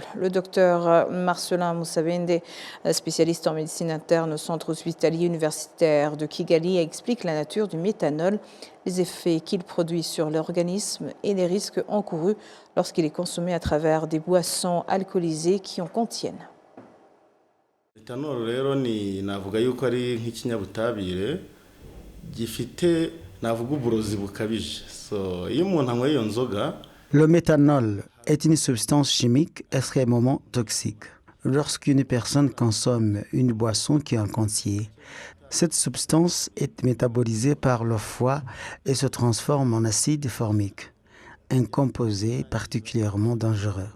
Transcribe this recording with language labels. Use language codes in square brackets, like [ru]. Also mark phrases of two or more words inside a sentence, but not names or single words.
[fr] Le docteur Marcelin Moussabende, spécialiste en médecine interne au centre hospitalier universitaire de Kigali, explique la nature du méthanol, les effets qu'il produit sur l'organisme et les risques encourus lorsqu'il est consommé à travers des boissons alcoolisées qui en contiennent. [rw] Méthanol rero ni navuga yuko ari nk'ikinyabutabire gifite navuga uburozi bukabije. Iyo umuntu anywa iyo nzoga. [fr] Le méthanol est une substance chimique extrêmement toxique. Lorsqu'une personne consomme une boisson qui en contient, cette substance est métabolisée par le foie et se transforme en acide formique, un composé particulièrement dangereux.